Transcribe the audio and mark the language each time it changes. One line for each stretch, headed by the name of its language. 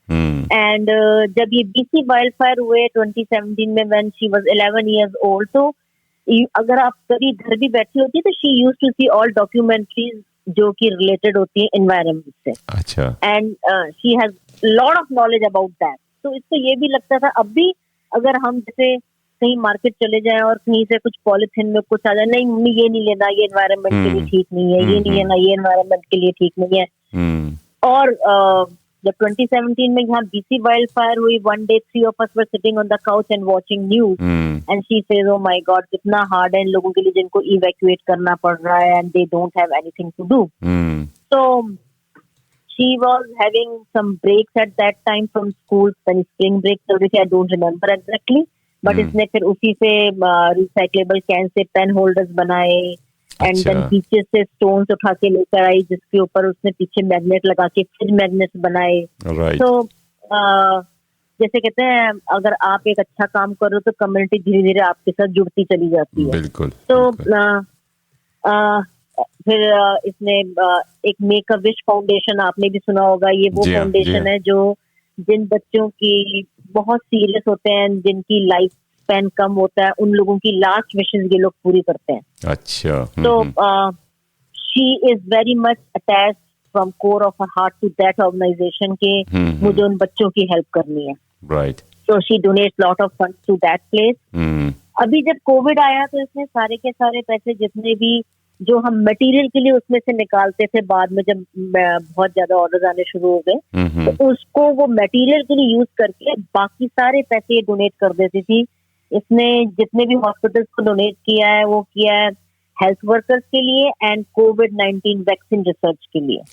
Hindi: And जब ये BC wild fire हुए 2017 में,
English: when she was 11 years old,
Hindi: तो अगर आप कभी घर भी बैठी होती तो
English: she used to see all documentaries
Hindi: जो कि रिलेटेड होती है एनवायरनमेंट से। अच्छा।
English: And she has lot of knowledge about that.
Hindi: तो इसको ये भी लगता था, अब भी अगर हम जैसे कहीं मार्केट चले जाएं और कहीं से कुछ पॉलिथीन में कुछ आ जाए, नहीं मम्मी ये नहीं लेना, ये एनवायरनमेंट के लिए ठीक नहीं है, ये नहीं लेना, ये एनवायरनमेंट के लिए ठीक नहीं है। और जब 2017 में यहाँ BC वाइल्ड फायर हुई,
English: one day 3 of us were sitting on the couch and watching news, and she says, oh my God,
Hindi: कितना hard है इन लोगों के लिए जिनको evacuate करना पड़ रहा है,
English: and they don't have anything to do. So she was having some breaks at that time from school, when spring break
Hindi: चल रही थी,
English: I don't remember exactly, but
Hindi: इसने फिर उसी से
English: recyclable can से pen holders
Hindi: बनाए, एंड देन पीछे से स्टोन्स उठा के लेकर आई, जिसके ऊपर उसने पीछे मैग्नेट लगा के फिर मैग्नेट बनाए। तो जैसे कहते हैं अगर आप एक अच्छा काम कर रहे हो तो कम्युनिटी धीरे धीरे आपके साथ जुड़ती चली जाती है। बिल्कुल। तो फिर इसने एक मेक अ विश फाउंडेशन आपने भी सुना होगा, ये वो फाउंडेशन है जो जिन बच्चों की बहुत सीरियस होते हैं, जिनकी लाइफ स्पैन कम होता है, उन लोगों की लास्ट विशेस ये लोग पूरी करते हैं। अच्छा।
English: तो she is very much attached from core of her heart to that organisation
Hindi: के मुझे उन बच्चों की हेल्प करनी है।
English: Right. So she donates lot of funds to that place.
Hindi: अभी जब कोविड आया तो इसने सारे के सारे पैसे जितने भी जो हम मटेरियल के लिए उसमें से निकालते थे, बाद में जब बहुत ज्यादा ऑर्डर्स आने शुरू हो गए तो उसको वो मटेरियल के लिए यूज करके बाकी सारे पैसे डोनेट कर देती थी। इसने जितने भी हॉस्पिटल्स को डोनेट किया है वो किया है हेल्थ वर्कर्स के लिए एंड कोविड-19 वैक्सीन रिसर्च के लिए।